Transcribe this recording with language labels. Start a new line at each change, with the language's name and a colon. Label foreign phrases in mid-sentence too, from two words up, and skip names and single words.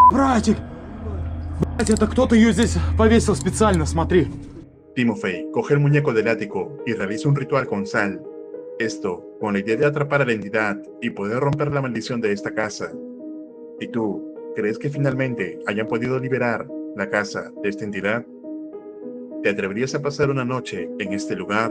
Russian: Братик! Блять, это кто-то ее здесь повесил специально, смотри.
Spanish: Timofey coge el muñeco del ático y realiza un ritual con sal. Esto con la idea de atrapar a la entidad y poder romper la maldición de esta casa. ¿Y tú, crees que finalmente hayan podido liberar la casa de esta entidad? ¿Te atreverías a pasar una noche en este lugar?